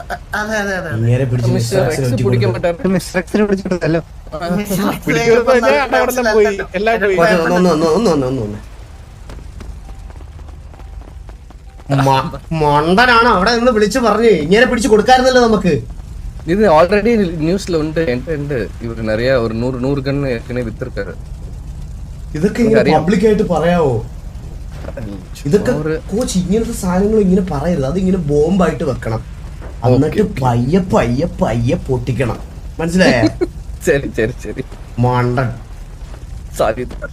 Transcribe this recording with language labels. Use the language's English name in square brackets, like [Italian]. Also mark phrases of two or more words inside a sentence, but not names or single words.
[Malayalam] മണ്ടനാണ് അവിടെ നിന്ന് വിളിച്ചു പറഞ്ഞു ഇങ്ങനെ പിടിച്ചു കൊടുക്കാറുന്നല്ലോ നമുക്ക്. [Tamil] இது ஆல்ரெடி நியூஸ்ல உண்டு இவர் நிறைய ஒரு 100 கன் ஏற்கனவே வித்திருக்காரு. [Malayalam] ഇതൊക്കെ പബ്ലിക് ആയിട്ട് പറയാവോ? ഇതൊക്കെ കോച്ച് ഇങ്ങനത്തെ സാധനങ്ങൾ ഇങ്ങനെ പറയരുത്. അതിങ്ങനെ ബോംബായിട്ട് വെക്കണം, എന്നിട്ട് പയ്യെ പയ്യെ പയ്യെ പൊട്ടിക്കണം. മനസ്സിലായ? ശരി ശരി ശരി. മണ്ടൻ സോറി.